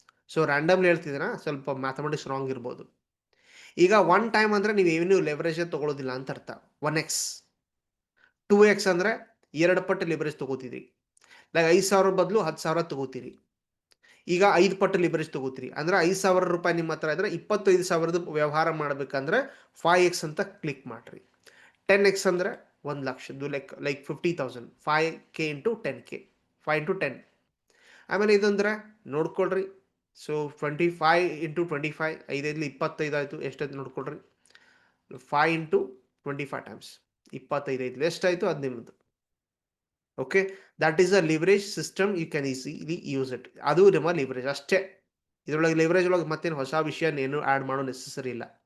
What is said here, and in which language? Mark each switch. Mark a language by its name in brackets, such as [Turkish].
[Kannada] So randomly ಹೇಳ್ತಿದ್ದೀರಾ, ಸ್ವಲ್ಪ mathematics wrong ಇರ್ಬೋದು. ಈಗ 1 time ಅಂದರೆ ನೀವು ಏನು ಲೆವರೇಜ್ ತೊಗೊಳ್ಳೋದಿಲ್ಲ ಅಂತ ಅರ್ಥ. 1x 2x ಅಂದರೆ 2 ಪಟ್ಟು ಲಿವರೇಜ್ ತೊಗೋತಿದ್ರಿ. ಲೈಕ್ 5,000 ಬದಲು 10,000 ತೊಗೋತೀರಿ. ಈಗ 5 ಪಟ್ಟು ಲಿವರೇಜ್ ತೊಗೋತೀರಿ ಅಂದರೆ 5,000 ರೂಪಾಯಿ ನಿಮ್ಮ ಹತ್ರ ಇದ್ದರೆ 25,000 ವ್ಯವಹಾರ ಮಾಡಬೇಕಂದ್ರೆ 5x ಅಂತ ಕ್ಲಿಕ್ ಮಾಡಿರಿ. 10x ಅಂದರೆ 1,00,000, like 50,000, 5k into 10k, 5 into 10. ಆಮೇಲೆ ಇದಂದ್ರೆ ನೋಡ್ಕೊಳ್ರಿ. ಸೊ 25 into 25, 5 25 ಆಯಿತು, ಎಷ್ಟಾಯ್ತು ನೋಡ್ಕೊಳ್ರಿ. 5 into 25 times 25 ಐತಿ, ಎಷ್ಟಾಯಿತು ಅದು ನಿಮ್ಮದು. [English] Okay, that is a leverage system. You can easily use it. [Kannada] ಅದು ನಿಮ್ಮ ಲಿವರೇಜ್ ಅಷ್ಟೇ. ಇದರೊಳಗೆ ಲಿವರೇಜ್ ಒಳಗೆ ಮತ್ತೇನು ಹೊಸ ವಿಷಯ ಏನು ಆ್ಯಡ್ ಮಾಡೋ ನೆಸೆಸರಿ ಇಲ್ಲ.